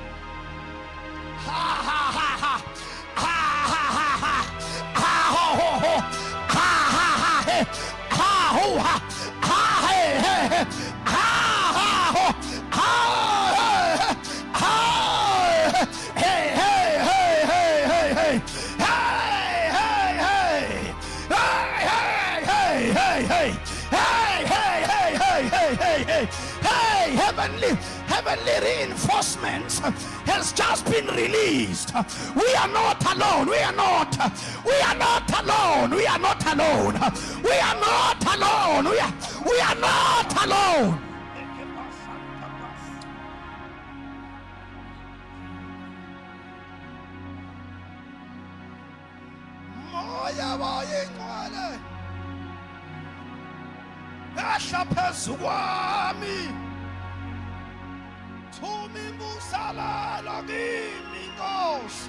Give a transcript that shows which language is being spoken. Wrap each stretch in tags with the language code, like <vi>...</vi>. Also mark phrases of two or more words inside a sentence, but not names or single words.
<en>Ha ha ha ha, ha ha ha ha, ha ho ho ho, ha ha ha he, ha ho ha, ha he he he, ha ha ho, ha ha hey hey hey hey hey hey, hey hey hey hey hey hey hey hey hey hey hey hey hey hey, heavenly reinforcements has just been released. We are not alone. We are not alone. We are not alone. We are not alone. We are not alone.</en> <zu>Moya wayengcwele ehla phezu kwami, thuma imbusalalo kimi Nkosi.</zu>